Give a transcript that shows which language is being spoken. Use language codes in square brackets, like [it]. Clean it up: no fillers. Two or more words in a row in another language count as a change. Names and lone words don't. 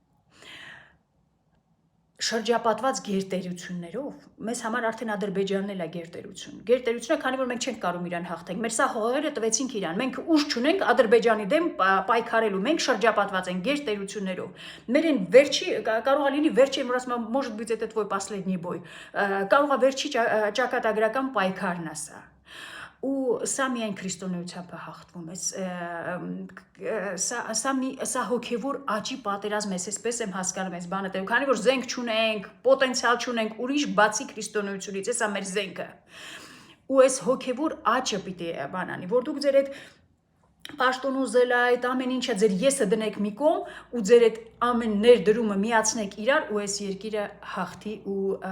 [hy] շրջապատված գերտերություններով, մեզ համար արդեն Ադրբեջանն էլ է գերտերություն։ Գերտերությունը, քանի որ մենք չենք կարող իրան հաղթենք, մեր սա հողերը տվեցինք իրան, մենք ուժ չունենք Ադրբեջանի դեմ պայքարելու, մենք շրջապատված ենք գերտերություններով։ Մեր այն վերջի, կարող է լինի վերջի, որ ասում եմ, [ru] может быть, это твой последний бой, [hy] կարող է վերջի ճակատագրական պայքարն է սա։ Ու սա միայն քրիստոնեությամբ է հաղթվում, սա հոգևոր աճի պատերազմ է, այսպես եմ հասկանում այս բանը, քանի որ զենք չունենք, պոտենցիալ չունենք, ուրիշ բացի քրիստոնեությունից, սա մեր զենքը։ Ու այս հոգևոր աճը պիտի բան անի, որ դուք ձեր այդ պաշտոնոզել այդ ամեն ինչը ձեր եսը դնեք մի կողմ ու ձեր այդ ամեն ներդրումը միացնեք իրար ու այս երկիրը հաղթի ու